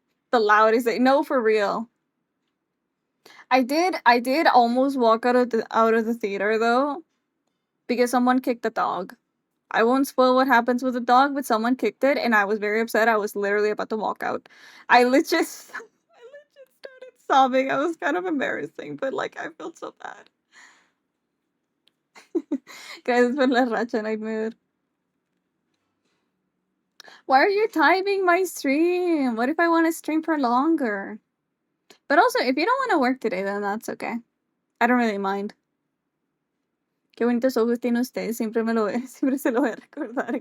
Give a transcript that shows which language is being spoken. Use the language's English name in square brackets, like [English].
[English] The loudest no, for real. I did almost walk out of the theater though because someone kicked the dog. I won't spoil what happens with the dog, but someone kicked it, and I was very upset. I was literally about to walk out. I legit, I legit started sobbing. I was kind of embarrassing, but like I felt so bad. [Spanish] Gracias por la racha, Nightmare. [English] Why are you timing my stream? What if I want to stream for longer? But also, if you don't want to work today, then that's okay. I don't really mind. [Spanish] Qué bonitos ojos tiene usted. Siempre me lo siempre se lo voy a recordar.